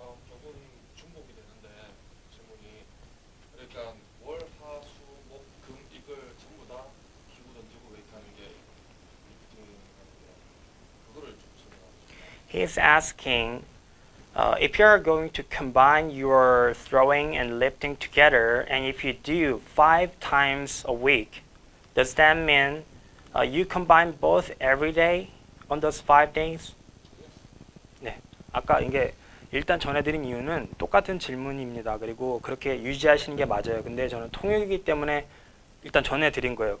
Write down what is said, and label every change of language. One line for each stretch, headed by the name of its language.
Korean: 조금 중복이 되는데 질문이 그러니까 월, 화, 수, 목, 금 이걸 전부 다 기구 던지고 웨이트 하는 게 리프팅인데 그거를 좀 설명해 주세요.
English: He is asking if you are going to combine your throwing and lifting together, and if you do 5 times a week, does that mean you combine both every day on those 5 days?
Korean: 네, 아까 이게 일단 전해드린 이유는 똑같은 질문입니다. 그리고 그렇게 유지하시는 게 맞아요. 근데 저는 통역이기 때문에 일단 전해드린 거예요.